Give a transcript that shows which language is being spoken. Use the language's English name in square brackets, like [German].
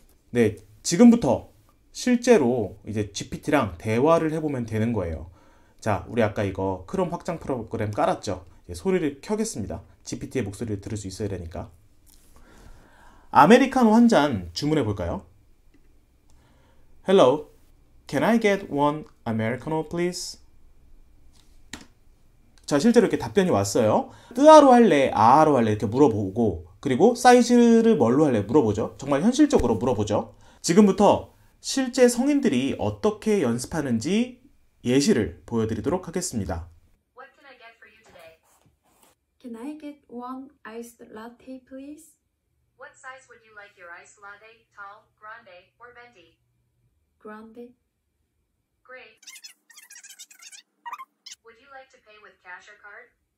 [Korean] 네, 지금부터 실제로 이제 GPT랑 대화를 해보면 되는 거예요. 자, 우리 아까 이거 크롬 확장 프로그램 깔았죠? 소리를 켜겠습니다. GPT의 목소리를 들을 수 있어야 되니까. 아메리카노 한 잔 주문해 볼까요? [English] Hello, can I get one Americano, please? [Korean] 자, 실제로 이렇게 답변이 왔어요. 뜨아로 할래, 아아로 할래 이렇게 물어보고, 그리고 사이즈를 뭘로 할래 물어보죠. 정말 현실적으로 물어보죠. 지금부터 실제 성인들이 어떻게 연습하는지 예시를 보여드리도록 하겠습니다. [English] What can I get for you today? Can I get one iced latte, please? What size would you like your iced latte? Tall, grande, or venti? Grande. Great. Would you like to pay with cash or card?